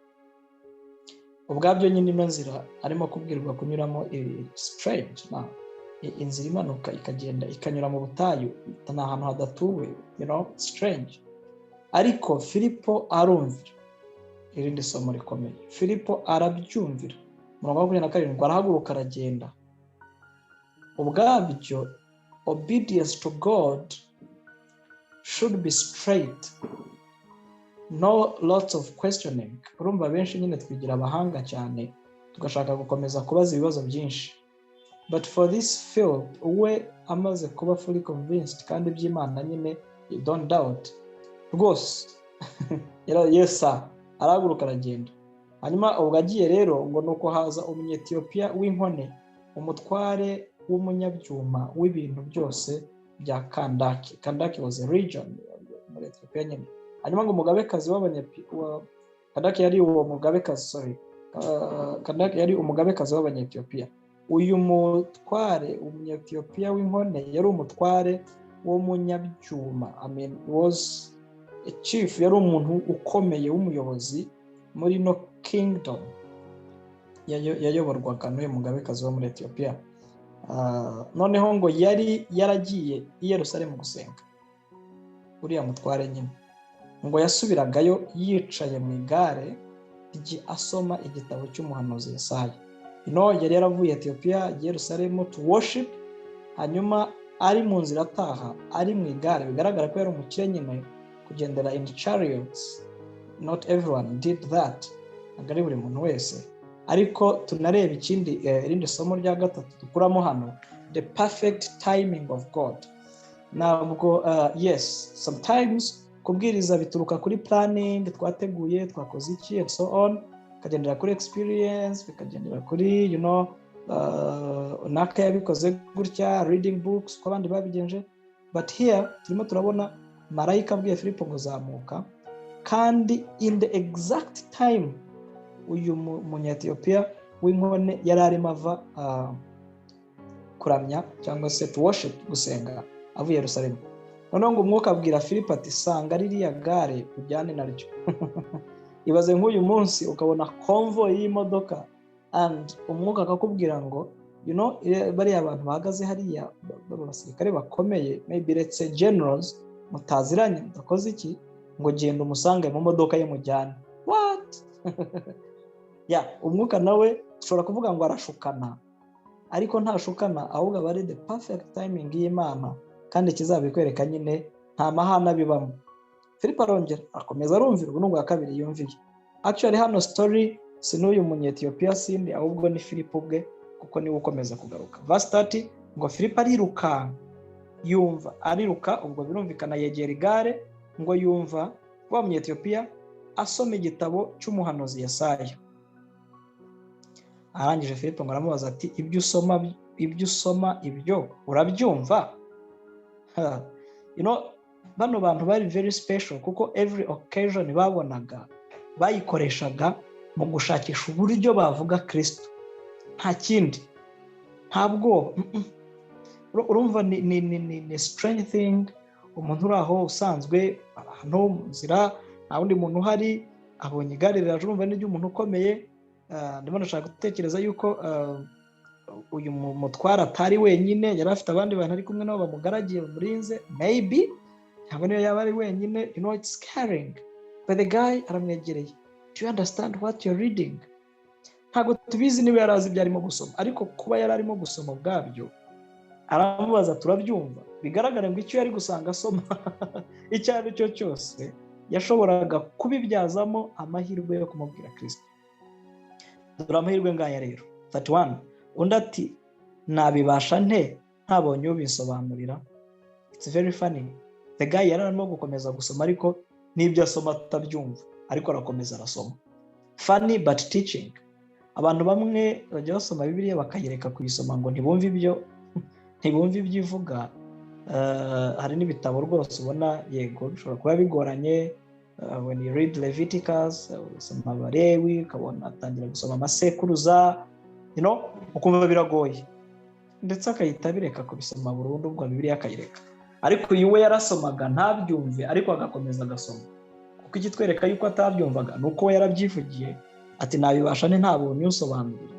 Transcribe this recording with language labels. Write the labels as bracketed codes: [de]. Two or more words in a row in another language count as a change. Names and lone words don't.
[rw] Ubwabyo nyine ino nzira arimo kubwirwa kunyuramo strange, inzira imanuka ikagenda ikanyura mu butayu, ni ahantu hadatuwe, strange. Ariko Filipo arumvira. Irindi somo rikomeye, Filipo arabyumvira. Umurongo wa 27, arahaguruka aragenda. [en] ubwabyo obedience to God should be straight, no lots of questioning. [rw] Urumva benshi nyine twigira abahanga cyane tugashaka gukomeza kubaza ibibazo byinshi, [en] but for this field we [rw] amaze kuba [en] fully convinced [rw] kandi by'Imana nyine [en] you don't doubt rwose yes sir, [rw] arahaguruka aragenda. Hanyuma ubwo agiye rero ngo nuko haza umunyetiyopiya w'inkone, umutware w'umunyabyuma w'ibintu byose bya Kandaki. [en] Kandaki was a region [rw] muri Ethiopia nyine. Hanyuma ngo umugabekazi Kandaki yari uwo mugabekazi, sorry, Kandaki yari umugabekazi w'abanyetiyopiya. Uyu mutware umunyetiyopiya w'inkone yari umutware w'umunyabyuma, [en] I mean was a chief, [rw] yari umuntu ukomeye w'umuyobozi muri no kingdom yayoborwaga n'uyu mugabekazi wo muri Ethiopia. Noneho ngo yari yaragiye i Yerusalemu gusenga. Uriya mutware nyine ngo yasubiragayo yicaye mu igare asoma igitabo cy'umuhanuzi Yesaya. Yari yaravuye Ethiopia i Yerusalemu [en] to worship, [rw] hanyuma ari mu nzira ataha ari mu igare. Bigaragara ko yari umukire nyine kugendera [en] in chariots. Not everyone did that, [rw] ntabwo buri muntu wese. Ariko tunareba ikindi irindi somo rya gatatu dukuramo hano, [en] the perfect timing of God. [rw] Ntabwo [en] yes, sometimes [rw] kubwiriza bituruka kuri planning, twateguye twakoze iki [en] and so on, [rw] bikagendera kuri experience, bikagendera kuri naka yabikoze gutya, [en] reading books [rw] ko abandi babigenje. [en] But here [rw] turimo turabona marayika abwiye Filipo ngo zamuka, kandi [en] in the exact time [rw] uyu munyetiyopiya w'inkone yari arimo ava kuramya cyangwa se [en] to worship, [rw] gusenga, avuye Yerusalemu. Noneho ngo umwuka abwira Filipo ati sanga ririya gare ujyane naryo. Ibaze nk'uyu munsi ukabona convoy y'imodoka and umwuka akakubwira ngo bariya abantu bahagaze hariya b'abasirikare bakomeye, [en] maybe let's say generals, [rw] mutaziranye mudakoze iki, ngo genda umusange mu modoka ye mujyane. [en] What? [rw] Umwuka nawe ushobora kuvuga ngo arashukana, ariko ntashukana, ahubwo aba ari [en] the perfect timing [rw] y'Imana, kandi kizabikwereka nyine nta mahana bibamo. Filipo arongera akomeza arumvira, ubu n'ubwa kabiri yumviye. Actually hano story si n'uyu munyetiyopiya sindi, ahubwo ni Filipo ubwe, kuko niwe ukomeza kugaruka. Verse 30 ngo Filipo ariruka, ubwo birumvikana yegera igare, ngo yumva wa munyetiyopiya asoma igitabo cy'umuhanuzi Yesaya. Arangije Filipo ngo aramubaza ati ibyo usoma ibyo urabyumva? Bano bantu bari [en] very special, [rw] kuko [en] every occasion [rw] babonaga bayikoreshaga mu gushakisha uburyo bavuga Kristo, nta kindi, ntabwo urumva ni [en] strange thing. [rw] Umuntu uri aho usanzwe hano mu nzira, nta wundi muntu uhari, abonye igare riraje, urumva ni ry'umuntu ukomeye. Ndimo ndashaka gutekereza yuko uyu mutwara atari wenyine, yari afite abandi bantu ari kumwe nabo bamugaragiye bamurinze, maybe ntabwo niyo yaba ari wenyine. [en] It's scaring, but the guy aramwegereye. Do you understand what you're reading? [rw] Ntabwo tubizi niba yari azi ibyo arimo gusoma, ariko kuba yari arimo gusoma ubwabyo aramubaza turabyumva. Bigaragara ngo icyo yari gusanga asoma icyo ari cyo cyose yashoboraga kubibyazamo amahirwe yo kumubwira Kristo. Dore amahirwe ngaya rero. 31 undi ati nabibasha nte ntabonye ubisobanurira. [en] It's very funny. The guy [rw] yari arimo gukomeza gusoma, ariko n'ibyo asoma atabyumva, ariko arakomeza arasoma. [en] Funny but teaching. [rw] Abantu bamwe bajya basoma Bibiliya bakayireka kuyisoma ngo ntibumve ibyo ivuga. Hari n'ibitabo rwose ubona yego bishobora kuba bigoranye. [en] When you read Leviticus, [rw] usoma Abalewi, ukabona atangira gusoma amasekuruza, ukumva biragoye, ndetse akahita bireka kubisoma burundu, ubwo Bibiliya akayireka. Ariko uyu we yarasomaga ntabyumve, ariko agakomeza agasoma, kuko ikitwereka yuko atabyumvaga nuko we yarabyivugiye ati nabibasha ntabonye usobanurira.